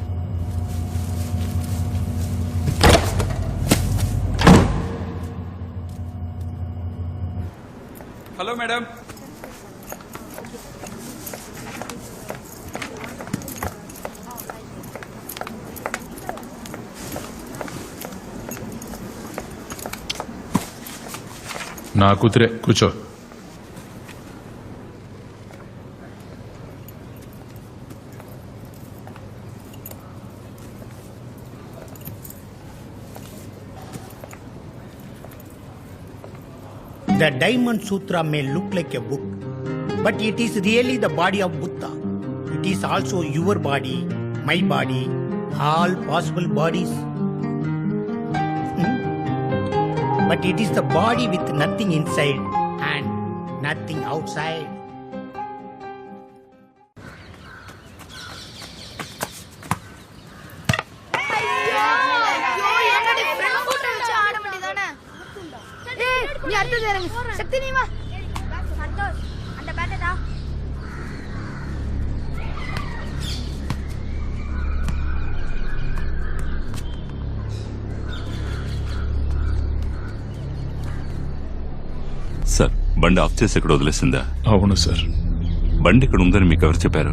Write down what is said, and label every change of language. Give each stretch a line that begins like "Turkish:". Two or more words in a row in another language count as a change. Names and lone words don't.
Telugu: హలో మేడం. నా కూతురే, కూర్చో.
English: The Diamond Sutra may look like a book, but it is really the body of Buddha. It is also your body, my body, all possible bodies. But it is the body with nothing inside and nothing outside.
Tamil: நீ அடுத்தது இறங்கு சக்தி நீ வா சந்தோஷ் அந்த பேட்டை தா
Telugu: సార్ బండి ఆఫ్ చేసి ఇక్కడ వదిలేసిందా? అవును సార్. బండి ఇక్కడ ఉందని మీకు ఎవరు చెప్పారు?